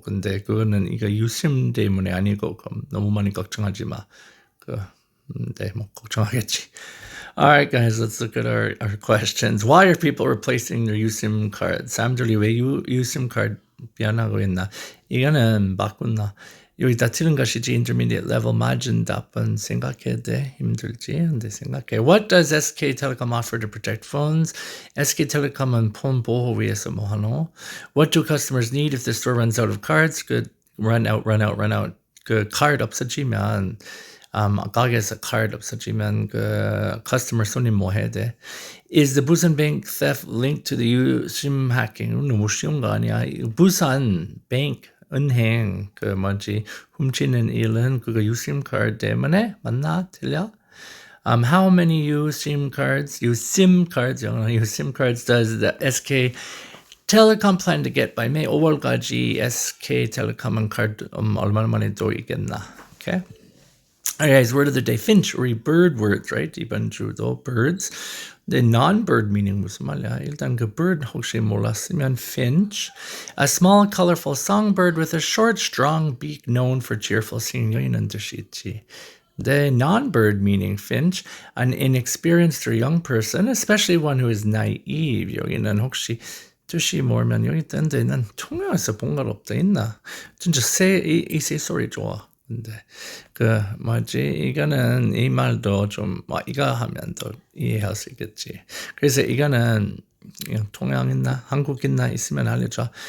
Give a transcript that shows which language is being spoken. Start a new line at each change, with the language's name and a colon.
Korean: 근데 그거는 이거 USIM 때문에 아니고 그럼 너무 많이 걱정하지 마. 걱정하겠지.
English: Alright guys, let's look at our questions. Why are people replacing their USIM cards?
Korean: 사람들이 왜 USIM card 변하고 있나? 이거는 바꾼다. 여기 다 틀린 것이지.
English: Intermediate level
Korean: 맞은 답은 생각해야 돼. 힘들지. 근데 생각해.
English: What does SK Telecom offer to protect phones?
Korean: SK Telecom은 폰 보호 위해서 뭐 하노?
English: What do customers need if the store runs out of cards? Good. Run out.
Korean: 그 카드 없어지면 가게에서 카드 없어지면 그 customer 손님 뭐 해야 돼?
English: Is the Busan Bank theft linked to the USIM hacking?
Korean: 너무 쉬운 거 아니야? 부산 bank 은행 훔치는 일은 그거 USIM 카드 때문에 맞나? 틀려?
English: How many USIM cards does the SK Telecom plan to get by May?
Korean: 5월까지 SK Telecom은 카드 얼마나 많이 또 있겠나?
English: Okay. All right, guys, word of the day, finch, or bird words, right?
Korean: 이번 주도
English: birds. The non-bird meaning
Korean: 무슨 말이야? 일단 그 bird 혹시 몰랐으면
English: finch, a small, colorful songbird with a short, strong beak known for cheerful singing.
Korean: 여기는 뜻이 있지.
English: The non-bird meaning finch, an inexperienced or young person, especially one who is naive.
Korean: 여기는 혹시 뜻이 뭐면 여기 있던데 난 통영에서 본 걸 없다 있나? 진짜 이 소리 좋아. 근데 이거는 이 말도 좀 이거 하면 더 이해할 수 있겠지. 그래서 이거는 통영 있나 한국 있나 있으면 알려줘.